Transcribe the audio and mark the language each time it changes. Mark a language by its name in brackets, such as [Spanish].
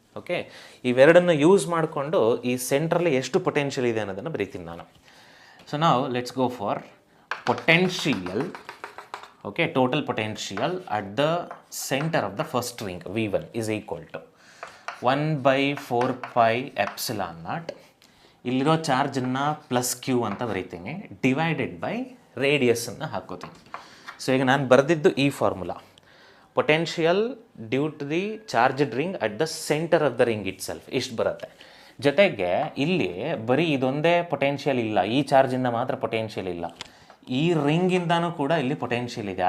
[Kannada] Okay, ಇವೆರಡನ್ನು use ಮಾಡಿಕೊಂಡು ಈ ಸೆಂಟ್ರಲ್ಲಿ ಎಷ್ಟು ಪೊಟೆನ್ಷಿಯಲ್ ಇದೆ ಅನ್ನೋದನ್ನು ಬರೀತೀನಿ ನಾನು. ಸೊ ನಾವು [English] Let's go for potential. Okay, total potential at the center of the first ring V1 is equal to 1 by 4 pi epsilon naught. [Kannada] ಇಲ್ಲಿರೋ ಚಾರ್ಜನ್ನು ಪ್ಲಸ್ ಕ್ಯೂ ಅಂತ ಬರೀತೀನಿ, ಡಿವೈಡೆಡ್ ಬೈ ರೇಡಿಯಸನ್ನು ಹಾಕೋತೀನಿ. ಸೊ ಈಗ ನಾನು ಬರೆದಿದ್ದು ಈ formula, [English] potential due to the charged ring at the centre of the ring itself [Kannada] ಇಷ್ಟು ಬರುತ್ತೆ. ಜೊತೆಗೆ ಇಲ್ಲಿ ಬರೀ ಇದೊಂದೇ ಪೊಟೆನ್ಷಿಯಲ್ ಇಲ್ಲ, ಈ ಚಾರ್ಜಿಂದ ಮಾತ್ರ ಪೊಟೆನ್ಷಿಯಲ್ ಇಲ್ಲ, ಈ ರಿಂಗಿಂದನೂ ಕೂಡ ಇಲ್ಲಿ ಪೊಟೆನ್ಷಿಯಲ್ ಇದೆ.